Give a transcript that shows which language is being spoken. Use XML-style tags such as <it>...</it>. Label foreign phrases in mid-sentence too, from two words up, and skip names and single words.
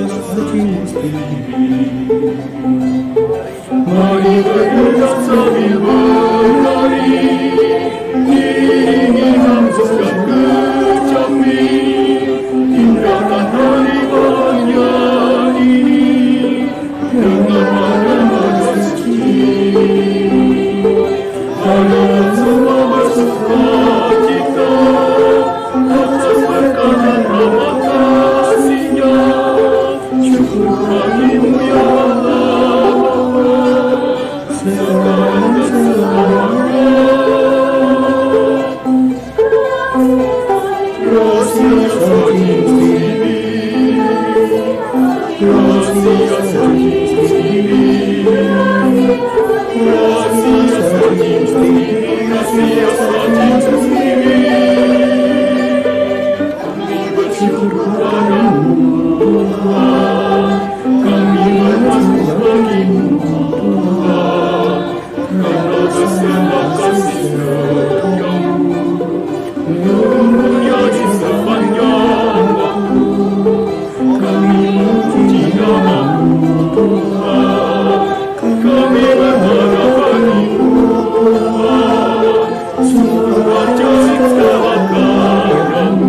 <es>gloriosamente.</es> <id>Mari bergerak sambil berlari, iringi hamzah kecapi, indahkan hari bahagia ini dengan nada suci. Dalam semua bersuka cita atas berkat dan rahmat kasih-Nya. Syukur bagimu ya Allah Bapa, segala selamanya.</id> <es>Gracias a ti, gracias a ti, gracias a ti, gracias a ti.</es> <id>Kami bersyukur padamu Tuhan, kami bersyukur bagimu Tuhan, karena segala kasih setiamu menunggunya di sepanjang waktu. Kami memuji namamu Tuhan, kami berharap bagimu Tuhan, sungguh ajaib segala karyamu.</id>